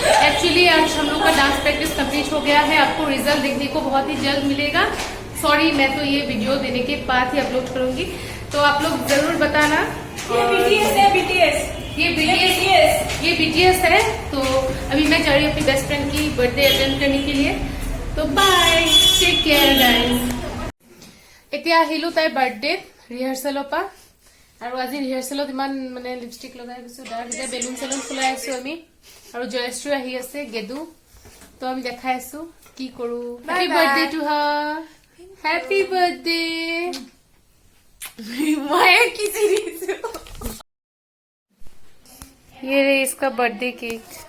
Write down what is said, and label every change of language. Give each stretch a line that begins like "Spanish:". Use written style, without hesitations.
Hindi: Actually आज हम लोग का डांस प्रैक्टिस कंप्लीट हो गया है, आपको रिजल्ट देखने को बहुत ही जल्द मिलेगा। सॉरी, मैं तो ये वीडियो देने के बाद ही अपलोड करूंगी, तो आप लोग जरूर बताना। ये BTS है, BTS ये BTS है। तो अभी मैं जा रही हूँ अपनी बेस्ट फ्रेंड की बर्थडे अटेंड करने के लिए। तो बाय, टेक केयर गाइज।
Assamese: এতিয়া আহিলো তাইৰ বাৰ্থডে ৰিহাৰ্চেলৰ পৰা, আৰু আজি ৰিহাৰ্চেলত ইমান মানে লিপষ্টিক লগাই গৈছো, ডাৰ্ক যে বেলুন চেলুন ফুলাই আছো আমি, আৰু জয়শ্ৰী আহি আছে গেদু, তো আমি দেখাই আছো কি কৰো।
English: Happy birthday to her, happy birthday.
Hindi: मैं किसी ये रही इसका बर्थडे केक।